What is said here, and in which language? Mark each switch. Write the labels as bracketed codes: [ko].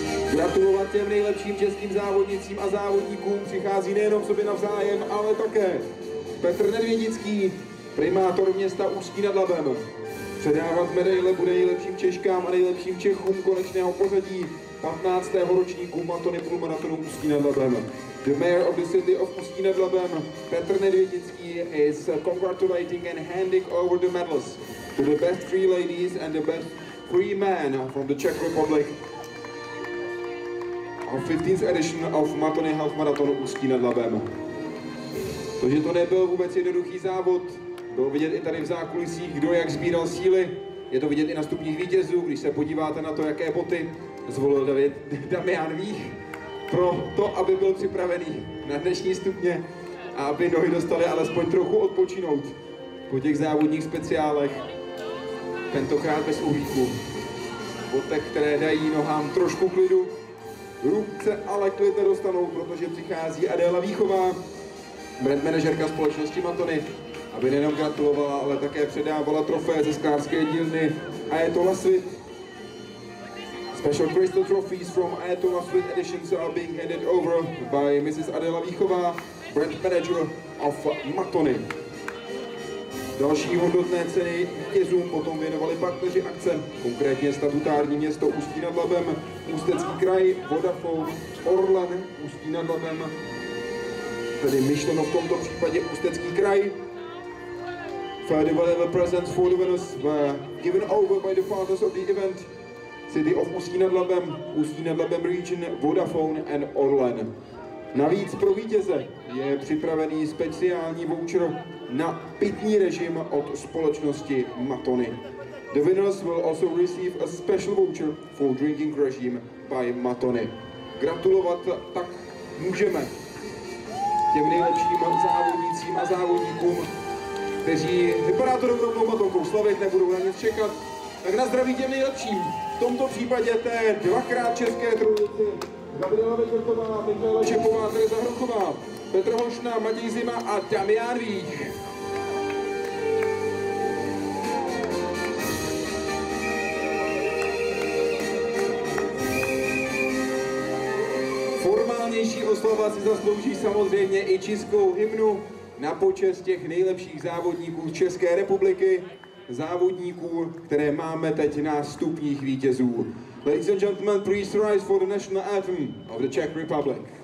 [cs] Gratulovat těm nejlepším českým závodnicím a závodníkům přichází nejenom sobě navzájem, ale také Petr Nedvědický, primátor města Ústí nad Labem. Předávat medaile bude nejlepším Češkám a nejlepším Čechům konečného pořadí 15. ročníku Mattoni půlmaratonu Ústí nad Labem. [en] The mayor of the city of Ústí nad Labem, Petr Nedvědický, is congratulating and handing over the medals to the best three ladies and the best three men from the Czech Republic of 15th edition of Mattoni half marathon Ústí nad Labem. [cs] To, že to nebyl vůbec jednoduchý závod, bylo vidět i tady v zákulisích, kdo jak sbíral síly. Je to vidět i na stupních vítězů, když se podíváte na to, jaké boty zvolil Damian Vích pro to, aby byl připravený na dnešní stupně a aby nohy dostaly alespoň trochu odpočinout po těch závodních speciálech. Tentokrát bez uhlíku. Botek, které dají nohám trošku klidu. Ruce ale klid nedostanou, protože přichází Adéla Víchová, brand manažerka společnosti Mattoni, aby nejenom gratulovala, ale také předávala trofeje ze sklářské dílny Ayatollah Sweet. [en] Special crystal trophies from Ayatollah Sweet editions are being handed over by Mrs. Adéla Víchová, brand manager of Mattoni. [cs] Další hodnotné ceny vítězům potom věnovali partneři akce, konkrétně statutární město Ústí nad Labem, Ústecký kraj, Vodafone, Orlen, Ústí nad Labem, tedy myšleno v tomto případě Ústecký kraj. [en] Further valuable presents for the winners were given over by the fathers of the event, City of Ústí nad Labem, Ústí nad Labem Region, Vodafone and Orlen. [cs] Navíc pro vítěze je připravený speciální voucher na pitný režim od společnosti Mattoni. [en] The winners will also receive a special voucher for drinking regime by Mattoni. [cs] Gratulovat tak můžeme těm nejlepším závodnicím a závodníkům, kteří, vypadá to rovnou Matonkou slavit, nebudou na nic čekat. Tak na zdraví těm nejlepším. V tomto případě té dvakrát české trojici Gabriela Vekertová, Michala Čepová, Tereza Hrochová, Petr Hošna, Matěj Zima a Damián Vích. Formálnější oslava si zaslouží samozřejmě i českou hymnu na počest těch nejlepších závodníků z České republiky, závodníků, které máme teď na stupních vítězů. [en] Ladies and gentlemen, please rise for the national anthem of the Czech Republic.